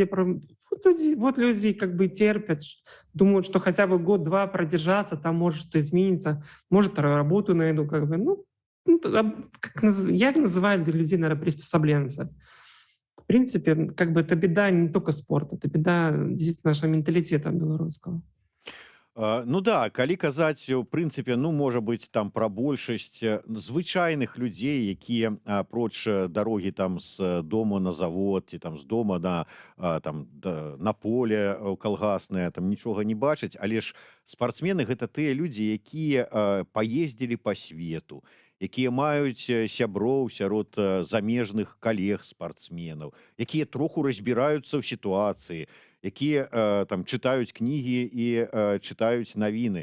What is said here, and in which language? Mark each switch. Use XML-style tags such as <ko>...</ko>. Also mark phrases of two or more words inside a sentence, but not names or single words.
<ru>Вот люди как бы терпят, думают, что хотя бы год-два продержаться, там может что изменится, может работу найду, как бы. Я называю для людей, наверное, приспособленцы. В принципе, как бы это беда не только спорта, это беда действительно нашего менталитета белорусского.</ru> <be>Ну да, калі казаць, у прынцыпе, ну, можа быць, там пра большасць звычайных людзей, якія апроч дарогі там з дому на завод ці там з дома на поле калгаснае, там нічога не бачаць, але ж спартсмены гэта тыя людзі, якія паездзілі па свету, якія маюць сяброў сярод замежных калег спартсменаў, якія троху разбіраюцца ў сітуацыі, якія там чытаюць кнігі і чытаюць навіны.</be>